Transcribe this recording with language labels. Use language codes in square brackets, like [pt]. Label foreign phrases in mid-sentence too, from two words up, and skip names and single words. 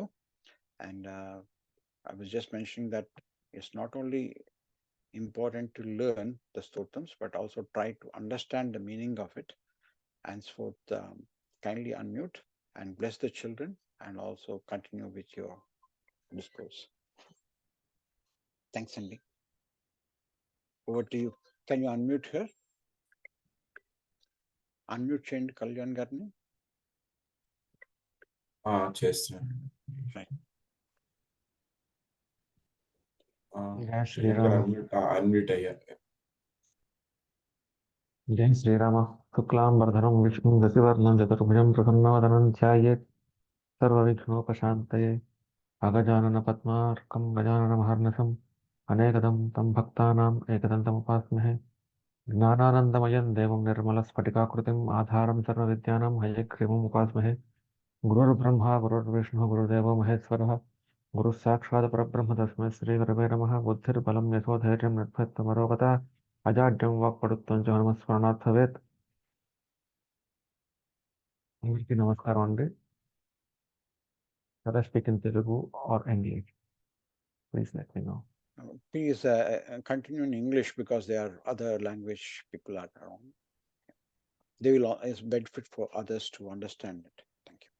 [en] And I was just mentioning that it's not only important to learn the stotrams, but also try to understand the meaning of it. Henceforth, kindly unmute and bless the children, and also continue with your discourse. Thanks, Andy. Over to you. Can you unmute her? [te] Unmute చేయండి కళ్యాణ్ గారిని. చేస్తున్నాను. జై శ్రీరామ్. అన్మ్యూట్ అయ్యారు. జై శ్రీరామ. [sa] శుక్లాంబరధరం విష్ణుం శశివర్ణం చతుర్భుజం ప్రసన్నవదనం ధ్యాయేత్ సర్వవిఘ్నోపశాంతయే. అగజానన పద్మార్కం గజాననమహర్నిశం అనేకదం తం భక్తానాం ఏకదంతముపాస్మహే. ज्ञानानन्दमयं देवं निर्मलस्फटिकाकृतिम् आधारं सर्वविद्यानां हयग्रीवम् उपास्महे गुरुर्ब्रह्मा गुरुर्विष्णुः गुरुदेवो महेश्वरः गुरुः साक्षात् परब्रह्म तस्मै श्रीगुरवे नमः बुद्धिर्बलं यशोधैर्यं निर्भयत्वमरोगता अजाड्यं वाक्पटुत्वं च हनुमस्मरणात् भवेत् [te] అందరికీ నమస్కారం అండి [en] Should I speak in Telugu or English? Please let me know. Please continue in English because there are other language people are around. They will always benefit for others to understand it. Thank you.